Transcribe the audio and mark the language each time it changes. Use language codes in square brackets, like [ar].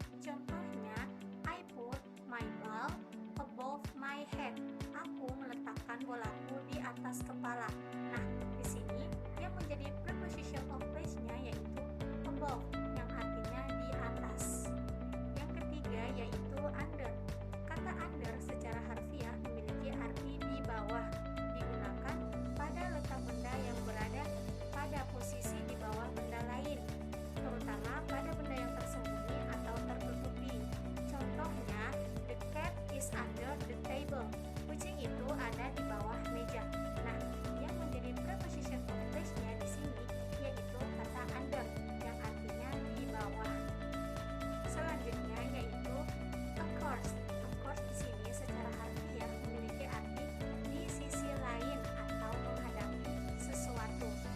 [id] Contohnya, [en] I put my ball above my head. [id] Aku meletakkan bolaku di atas kepala. Nah, di sini yang menjadi preposition of place-nya yaitu above, yang artinya di atas. Yang ketiga yaitu under. Kata under secara harfiah memiliki arti di bawah, digunakan pada letak benda yang berada pada posisi di bawah benda lain, terutama pada benda yang tersembunyi atau tertutupi. Contohnya, [en] the cat is under the table. [id] Kucing itu ada di bawah meja. Nah, yang menjadi preposition of place-nya di sini yaitu kata under, yang artinya di bawah. Selanjutnya yaitu of course. Of course di sini secara harfiah memiliki arti di sisi lain atau menghadapi sesuatu.